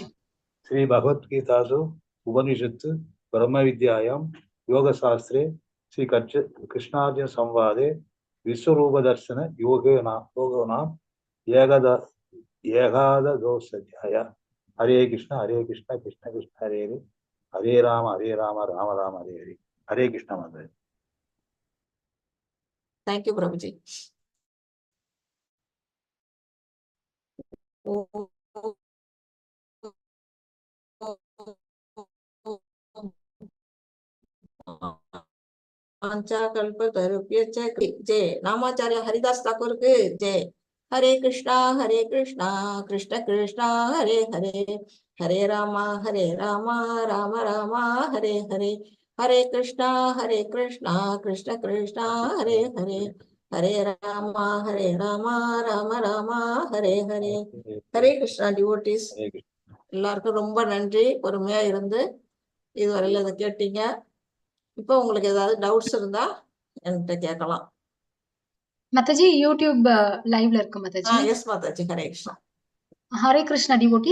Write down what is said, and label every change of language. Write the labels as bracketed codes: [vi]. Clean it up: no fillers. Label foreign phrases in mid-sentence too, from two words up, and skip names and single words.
[sa] श्री भगवद्गीतासु उपनिषत्सु ब्रह्म विद्यायां योगशास्त्रे श्री कृष्णार्जुन संवादे विश्वरूप दर्शन योगो नाम एकादशोऽध्याय. हरे कृष्णा कृष्ण कृष्ण हरे हरे, हरे राम राम राम हरे हरे. [ta] ஹரே கிருஷ்ணா மாதாஜி. தேங்க்யூ பிரபுஜி. [hi] जय नामाचार्य हरिदास ठाकुर के जय. [sa] हरे कृष्णा कृष्ण कृष्णा हरे हरे, हरे रामा राम राम हरे हरे, हरे कृष्णा कृष्ण कृष्णा हरे हरे, हरे रामा राम राम हरे हरे. [hi] हरे कृष्णा डिवोटीज. [ta] எல்லாருக்கும் ரொம்ப நன்றி பொறுமையா இருந்து இதுவரையில இதை கேட்டீங்க. இப்போ உங்களுக்கு ஏதாவது டவுட்ஸ் இருந்தா என்கிட்ட கேட்கலாம். மாதாஜி யூடியூப் லைவ்ல இருக்கு மாதாஜி. எஸ் மாதாஜி. ஹரே கிருஷ்ணா. ஹரே கிருஷ்ணா டிவோட்டிஸ்.